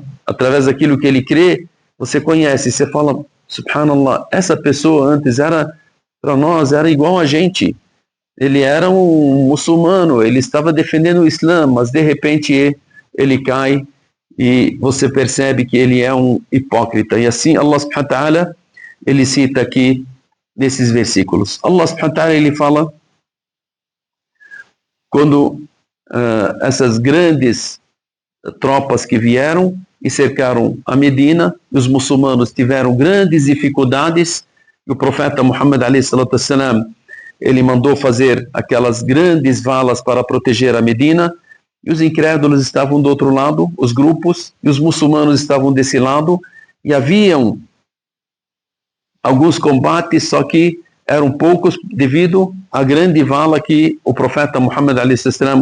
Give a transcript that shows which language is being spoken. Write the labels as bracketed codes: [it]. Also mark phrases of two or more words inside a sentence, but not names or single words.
[pt] Através daquilo que ele crê, você conhece, você fala, subhanallah, essa pessoa antes para nós, era igual a gente. Ele era um muçulmano, ele estava defendendo o Islã, mas de repente ele cai e você percebe que ele é um hipócrita. E assim Allah [ar] سبحانه وتعالى, [pt] ele cita aqui nesses versículos. Allah [ar] سبحانه وتعالى, [pt] ele fala, quando essas grandes tropas que vieram e cercaram a Medina, os muçulmanos tiveram grandes dificuldades, e o profeta Muhammad [ar] عليه الصلاة والسلام, [pt] ele mandou fazer aquelas grandes valas para proteger a Medina, e os incrédulos estavam do outro lado, os grupos, e os muçulmanos estavam desse lado, e haviam alguns combates, só que eram poucos devido à grande vala que o profeta Muhammad a.s.